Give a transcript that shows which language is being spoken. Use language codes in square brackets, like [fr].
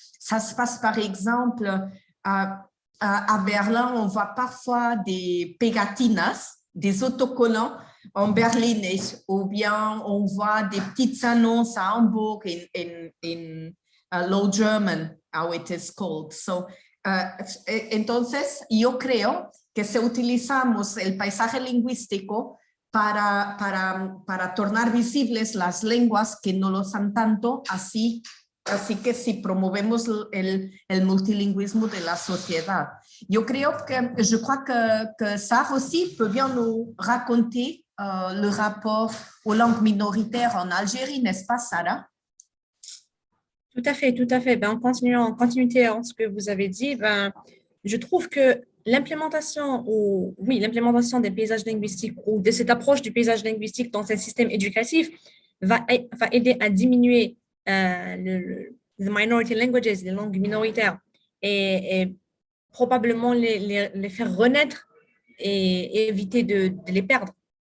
[fr] Ça se passe par exemple à Berlin, on voit parfois des pegatinas, des autocollants en berlinais, ou bien on voit des petites annonces à Hambourg [en] in Low German, how it is called. So, [es] entonces, yo creo que si utilizamos el paisaje lingüístico para tornar visibles las lenguas que no lo son tanto, así que si promovemos el multilingüisme de la sociedad. [fr] Je crois que Sarah aussi peut bien nous raconter le rapport aux langues minoritaires en Algérie, n'est-ce pas, Sarah? Tout à fait, tout à fait. En continuité en ce que vous avez dit, je trouve que l'implémentation des paysages linguistiques ou de cette approche du paysage linguistique dans un système éducatif va aider à diminuer les [en] minority languages, [fr] les langues minoritaires, et probablement les faire renaître et éviter de les perdre.